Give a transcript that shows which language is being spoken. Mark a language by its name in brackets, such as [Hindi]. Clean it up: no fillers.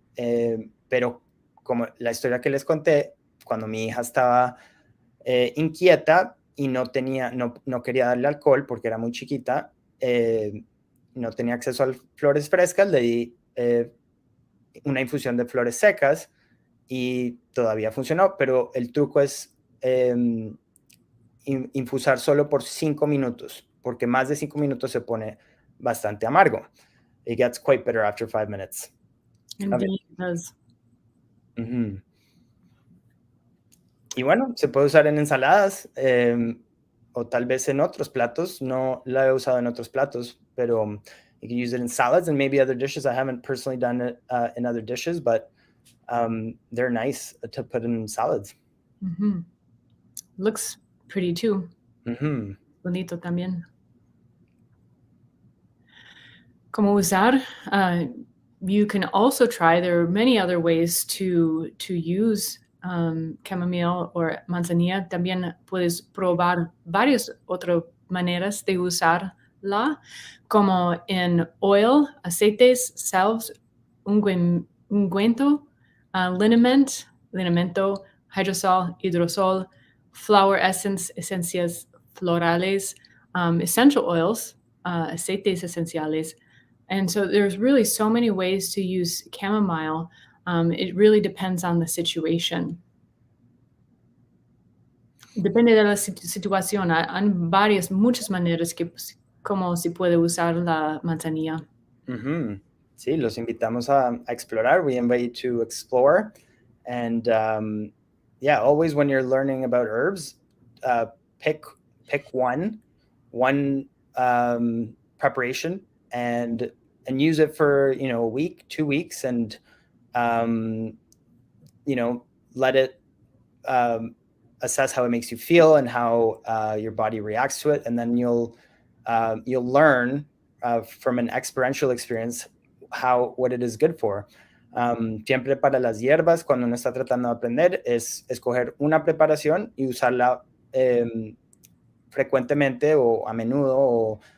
[Spanish] Pero como la historia que les conté, cuando mi hija estaba inquieta y no quería darle alcohol porque era muy chiquita, no tenía acceso a flores frescas, le di una infusión de flores secas y todavía funcionó, pero el truco es infusar solo por 5 minutos, porque más de 5 minutos se pone bastante amargo. [English] It gets quite bitter after 5 minutes. Indeed, it does. Uh-huh. [Spanish] Y bueno, se puede usar en ensaladas o tal vez en otros platos. No la he usado en otros platos, pero [English] you can use it in salads and maybe other dishes. I haven't personally done it in other dishes, but they're nice to put in salads. Mm-hmm. Looks pretty too. Mm-hmm. [Spanish] Bonito también. Como usar, [English] you can also try, there are many other ways to use chamomile or manzanilla. [Spanish] También puedes probar varias otras maneras de usarla, como en oil, aceites, salves, ungüento, linimento, hydrosol, hidrosol, flower essence, esencias florales, essential oils, aceites esenciales. [English] And so there's really so many ways to use chamomile. It really depends on the situation. [Spanish] Depende de la situación. Hay muchas maneras como se puede usar la manzanilla. Mm-hmm. Sí, los invitamos a explorar. [English] We invite you to explore. And always when you're learning about herbs, pick one preparation and use it for a week, 2 weeks, and let it assess how it makes you feel and how your body reacts to it, and then you'll learn from an experiential experience what it is good for. [Spanish] Siempre para las hierbas, cuando uno está tratando de aprender, es escoger una preparación y usarla frecuentemente o a menudo